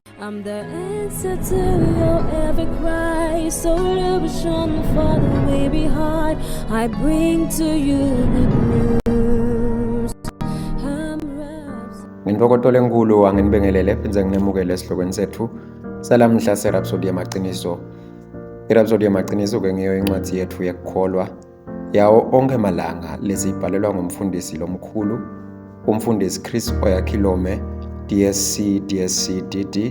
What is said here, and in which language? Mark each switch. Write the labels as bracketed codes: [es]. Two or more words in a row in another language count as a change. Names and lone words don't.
[en] I'm the answer to your every cry. So illusion for the way behind. I bring to you good news. [ss] Ngintokoto lenkulu anginibingelele enze nginemukele esihlokweni sethu salamhla seRhapsody yamaqiniso. iRhapsody yamaqiniso-ke ngiyo incwadi yethu yekukholwa yawo onke malanga lesiyibhalelwa ngumfundisi lomkhulu, umfundisi Chris Oyakhilome, DSC DD.